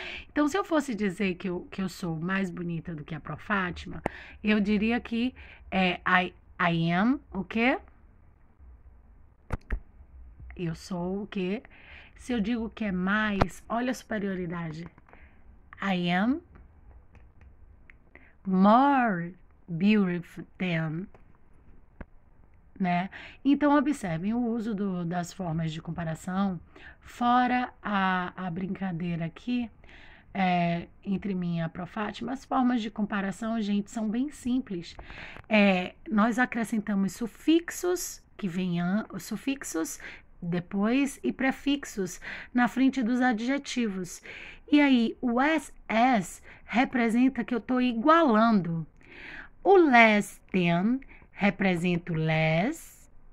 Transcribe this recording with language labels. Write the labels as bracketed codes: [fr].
[pt] Então, se eu fosse dizer que eu sou mais bonita do que a Pro Fátima, eu diria que [en] I am [pt] o quê? Eu sou o quê? Se eu digo que é mais, olha a superioridade. [en] I am more beautiful than, né? [pt] Então, observem o uso das formas de comparação, fora a brincadeira aqui, entre mim e a Pro Fátima, as formas de comparação, gente, são bem simples. Nós acrescentamos sufixos, que venham os sufixos depois e prefixos na frente dos adjetivos. E aí, o as representa que eu estou igualando. O less than representa o less.